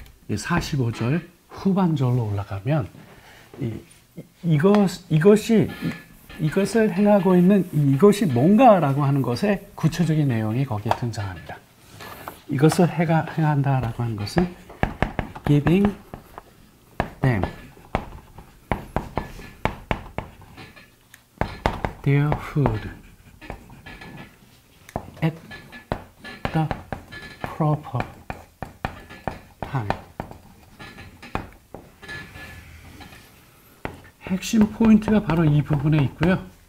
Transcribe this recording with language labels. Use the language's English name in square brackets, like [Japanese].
[Korean] 45절 후반절로 올라가면 이것을 행하고 있는 이것이 뭔가라고 하는 것의 구체적인 내용이 거기에 등장합니다. 이것을 행한다라고 하는 것은 [English] giving them their food at the proper time. [Korean] 핵심 포인트가 바로 이 부분에 있고요.